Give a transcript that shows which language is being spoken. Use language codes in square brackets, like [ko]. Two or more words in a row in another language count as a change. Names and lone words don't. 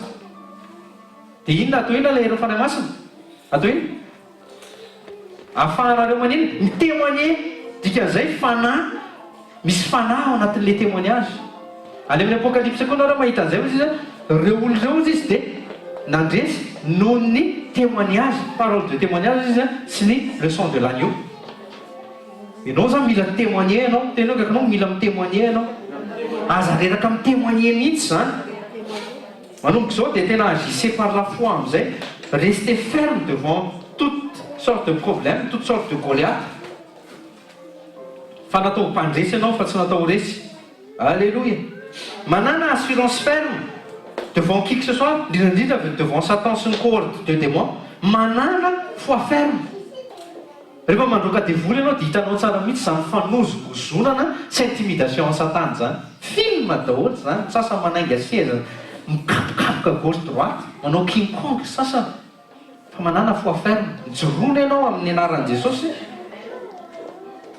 [mg] Dia inona atao ina ilay herin'ny fanahy masina? Atao ina? Ahafahanareo manino mitémoigner, dikan'izay fanahy, misy fanahy ao anatin' [fr] le témoignage. [mg] Any amin'ny apokalypse koa nareo mahita an'izay izy reo olona reo izy dia nandresy noho ny témoignage, [fr] parole de témoignage [mg] izy sy ny [fr] leçon de l'agneau. [mg] Ianao zany mila témoigner ianao, tena hoe anao mila mitémoigner ianao. Aza reraka mitémoigner mihitsy zany. Manomboka izao dia tena [fr] agissez par la foi [mg] amin'izay, [fr] restez ferme devant toutes sortes de problèmes, toutes sortes de Goliath. [mg] Fa natao mpandresy ianao fa tsy natao resy. Alléluia. Manana [fr] assurance ferme devant qui que ce soit, [mg] indrindra devant Satan sy ny [fr] cohorte de démons, [mg] manana [fr] foi ferme. [mg] Rehefa mandroaka devoly ianao dia hitanao tsara mihitsy zany fanozogozonana sy intimidation Satan zany. Film daholo zany, sasany manainga seza mikapokapoka [fr] gauche droite, [mg] manao king kong sasany. Fa manana [fr] foi ferme, [mg] mijoroana ianao amin'ny anaran'i Jesosy.